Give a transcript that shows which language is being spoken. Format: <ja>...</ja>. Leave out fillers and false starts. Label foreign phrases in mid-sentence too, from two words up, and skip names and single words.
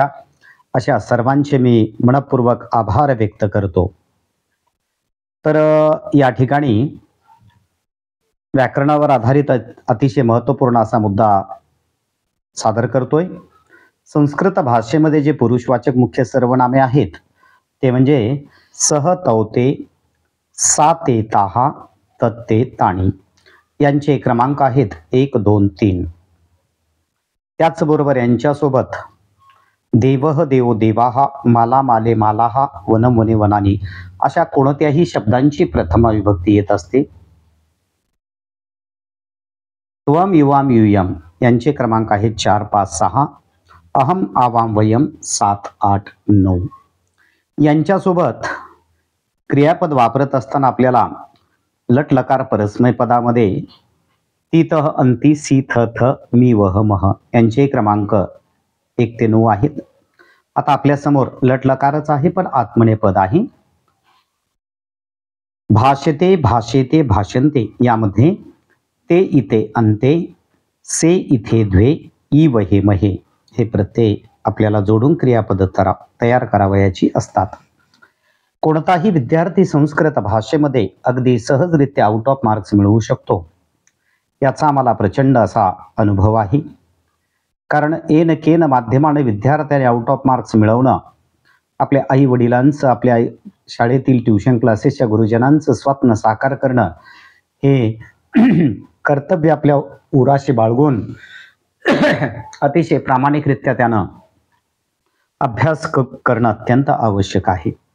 <mr>अशा सर्वांचे मी मनपूर्वक आभार व्यक्त करतो. तर या ठिकाणी व्याकरणावर आधारित अतिशय महत्त्वपूर्ण असा मुद्दा सादर करतोय. संस्कृत भाषेमध्ये जे पुरुषवाचक मुख्य सर्वनामे आहेत ते म्हणजे</mr> <sa>सह तौते, सा ते ताहा, तत्ते ताणी</sa> <mr>यांचे क्रमांक आहेत 1, 2, 3. त्याचबरोबर यांच्यासोबत</mr> <sa>देवः देवो देवाः, माला माले मालाः, वनम वने वनानी</sa> <mr>अशा कोणत्याही शब्दांची प्रथमा विभक्ती येत असते.</mr> <sa>त्वम युवाम युयम</sa> <mr>यांचे क्रमांक आहेत 4, 5, 6.</mr> <sa>अहम आवाम वयम 7, 8, 9.</sa> <mr>यांच्यासोबत क्रियापद वापरत असताना आपल्याला लट लकार परस्मय पदामध्ये</mr> <sa>तितः अंती सी थ थ मी वह मह</sa> <mr>यांचे क्रमांक 1 ते 9 आहेत. आता आपल्या समोर लट लकारच आहे पण आत्मनेय पद आहे.</mr> <sa>भाषते भाषेते भाषन्ते</sa> <mr>यामध्ये ते इथे अंते, से इथे द्वे, ई वहे महे हे प्रत्यय आपल्याला जोडून क्रियापद तयार करावयाची असतात. कोणताही विद्यार्थी संस्कृत भाषेमध्ये अगदी सहजरित्या</mr> <en>out of marks</en> <mr>मिळवू शकतो याचा आम्हाला प्रचंड असा अनुभव आहे. कारण</mr> <sa>एन केन</sa> <mr>माध्यमाने विद्यार्थ्याने</mr> <en>out of marks</en> <mr>मिळवणं आपल्या आई वडिलांचं, आपल्या शाळेतील ट्युशन क्लासेसच्या गुरुजनांचं स्वप्न साकार करणं हे कर्तव्य आपल्या उराशी बाळगून अतिशय प्रामाणिकरित्या त्यानं अभ्यास करणं अत्यंत आवश्यक आहे.</mr>